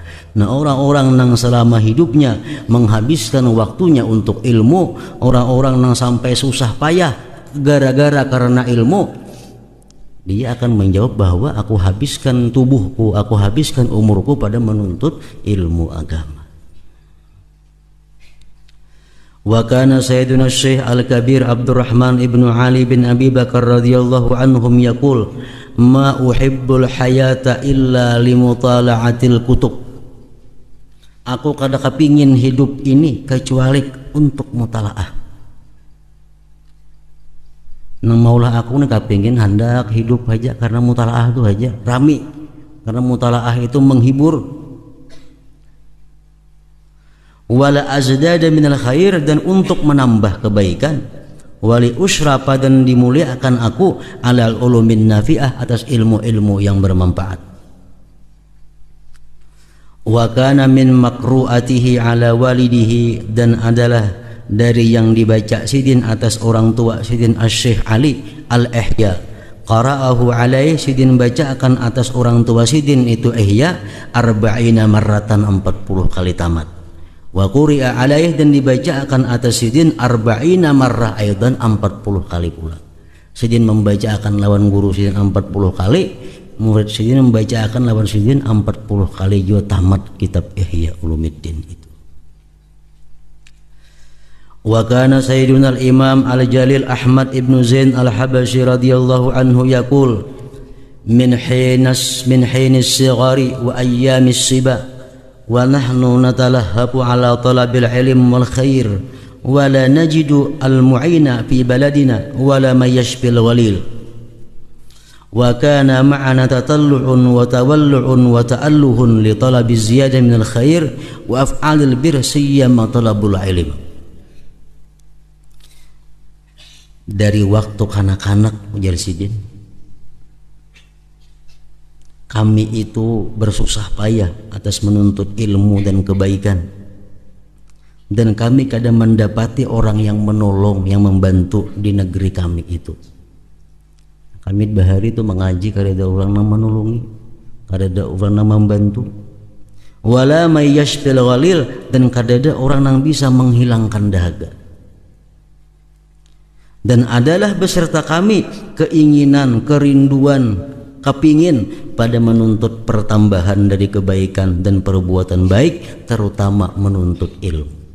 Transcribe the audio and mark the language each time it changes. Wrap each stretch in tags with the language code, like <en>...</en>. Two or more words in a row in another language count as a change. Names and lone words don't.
<bjn>Nah, orang-orang nang selama hidupnya menghabiskan waktunya untuk ilmu, orang-orang nang sampai susah payah gara-gara karena ilmu, dia akan menjawab bahwa aku habiskan tubuhku, aku habiskan umurku pada menuntut ilmu agama.</bjn> <ar>وكان سيدنا الشيخ الكبير عبد الرحمن بن علي بن أبي بكر رضي الله عنهم يقول ما أحب الحياة إلا لمطالعة الكتب.</ar> <bjn>Aku kada kepingin hidup ini kecuali untuk mutalaah. Nang maulah aku nih kepingin hendak hidup aja karena mutalaah itu aja rami, karena mutalaah itu menghibur.</bjn> <ar>ولأزداد من الخير,</ar> <id>dan untuk menambah kebaikan.</id> <ar>ولأشرف,</ar> <bjn>dan dimuliakan aku</bjn> <ar>على العلوم النافعة,</ar> <bjn>atas ilmu-ilmu yang bermanfaat.</bjn> <ar>وكان من مقروءاته على والده,</ar> <bjn>dan adalah dari yang dibaca Sidin atas orang tua Sidin Asy-Syaikh Ali Al-Ihya.</bjn> <ar>قرأه عليه,</ar> <bjn>Sidin baca akan atas orang tua Sidin itu Ihya 40 marratan, 40 kali tamat.</bjn> <ar>وقرئ عليه,</ar> <bjn>dan dibaca akan atas Sidin 40</bjn> <ar>مرة أيضا,</ar> <bjn>40 kali pula. Sidin membaca akan lawan guru Sidin 40 kali, murid Sidin membaca akan lawan Sidin 40 kali juga tamat kitab Ihya Ulumuddin itu.</bjn> <ar>وكان سيدنا الإمام الجليل أحمد بن زين الحبشي رضي الله عنه يقول من حين الصغر وأيام الصبا ونحن نتلهب على طلب العلم والخير ولا نجد المعين في بلدنا ولا من يشفي الغليل. وكان معنا تطلع وتولع وتأله لطلب الزيادة من الخير وأفعال البر سيما طلب العلم.</ar> <bjn>Dari waktu kanak-kanak, ujar Sidin, kami itu bersusah payah atas menuntut ilmu dan kebaikan, dan kami kadang mendapati orang yang menolong, yang membantu di negeri kami itu. Kami bahari itu mengaji, kada ada orang yang menolongi, kada ada orang yang membantu.</bjn> <ar>ولا من يشفي الغليل,</ar> <bjn>dan kada ada orang yang bisa menghilangkan dahaga. Dan adalah beserta kami keinginan, kerinduan, kepingin pada menuntut pertambahan dari kebaikan dan perbuatan baik, terutama menuntut ilmu.</bjn>